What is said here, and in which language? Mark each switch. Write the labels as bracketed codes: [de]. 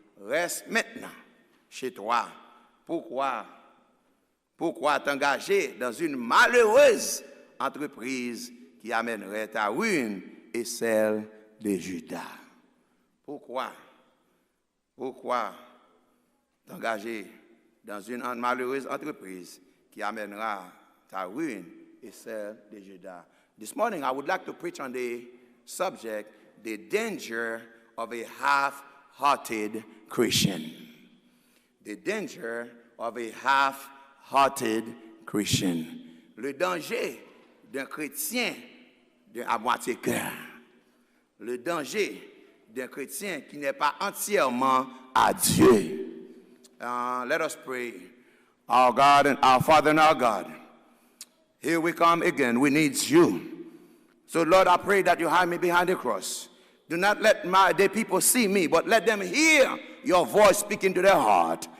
[fr] Reste maintenant chez toi. Pourquoi t'engager dans une malheureuse entreprise qui amènerait ta ruine et celle de Juda? Pourquoi t'engager dans une malheureuse entreprise qui amènera ta ruine et celle de Juda? [en] This morning I would like to preach on the subject, the danger of a half-hearted Christian. The danger of a half-hearted Christian. [fr] Le danger d'un chrétien à moitié cœur. Le danger d'un chrétien qui n'est pas entièrement à Dieu. [en] Let us pray. Our God and our Father and our God, here we come again. We need you. So Lord, I pray that you hide me behind the cross. Do not let the people see me, but let them hear your voice speaking to their heart.